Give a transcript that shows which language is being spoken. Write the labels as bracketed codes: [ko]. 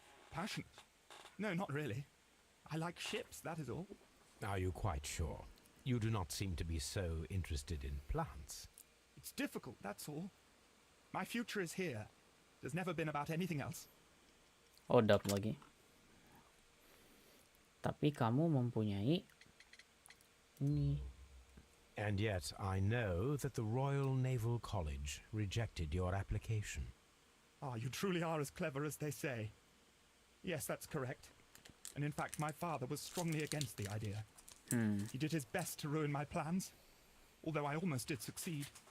[en] Passionate? No, not really. I like ships, that is all. Are you quite sure? You do not seem to be so interested in plants. It's difficult, that's all. My future is here. It has never been about anything else. [id] Oh, dap lagi. Tapi kamu mempunyai ini. [en] And yet I know that the Royal Naval College rejected your application. Ah, you truly are as clever as they say. Yes, that's correct. And in fact, my father was strongly against the idea. He did his best to ruin my plans, although I almost did succeed.